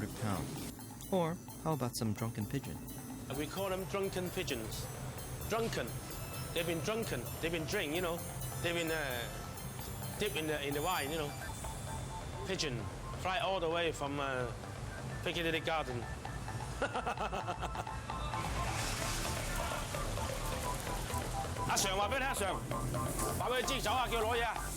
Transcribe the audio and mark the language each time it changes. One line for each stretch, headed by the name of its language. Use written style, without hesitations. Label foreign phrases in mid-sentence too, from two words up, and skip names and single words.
English: Or how about some drunken pigeon? We call them drunken pigeons. Drunken. They've been drunken. They've been drink, you know. They've been dipped in the wine, you know. Pigeon. Fly all the way from Piccadilly Garden.
Cantonese: 阿常話俾你聽，阿常話俾佢知走啊，叫佢攞嘢啊！